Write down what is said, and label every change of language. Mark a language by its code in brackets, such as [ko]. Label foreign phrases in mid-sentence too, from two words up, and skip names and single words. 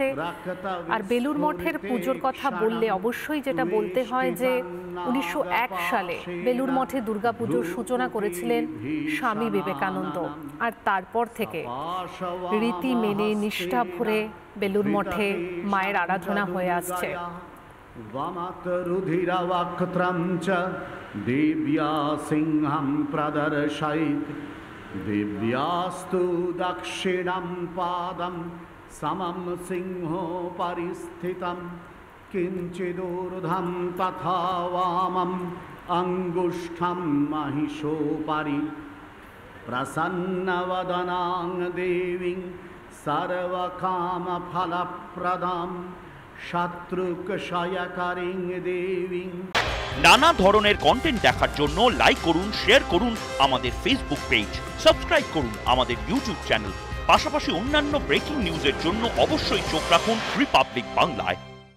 [bn] আর বেলুর মঠের পুজোর কথা বললে অবশ্যই যেটা বলতে হয় যে 1901 সালে বেলুর মঠে দুর্গাপুজোর সূচনা করেছিলেন স্বামী বিবেকানন্দ। আর তারপর থেকে রীতি মেনে নিষ্ঠা ভরে বেলুর মঠে মায়ের আরাধনা হয়ে আসছে। [sa] देव्या सिंहम प्रदर्शयित दिव्यास्तु दक्षिणं पादं समं सिंहो परिस्थितं किञ्चिदूर्ध्वं तथा वामम् अङ्गुष्ठं महिषोपरि प्रसन्नवदनां देवीं सर्वकामफलप्रदां शत्रुक्षयकरीं देवीं। [bn] নানা ধরনের কন্টেন্ট দেখার জন্য লাইক করুন, শেয়ার করুন আমাদের ফেসবুক পেজ, সাবস্ক্রাইব করুন আমাদের ইউটিউব চ্যানেল। পাশাপাশি অন্যান্য ব্রেকিং নিউজের জন্য অবশ্যই চোখ রাখুন রিপাবলিক বাংলায়।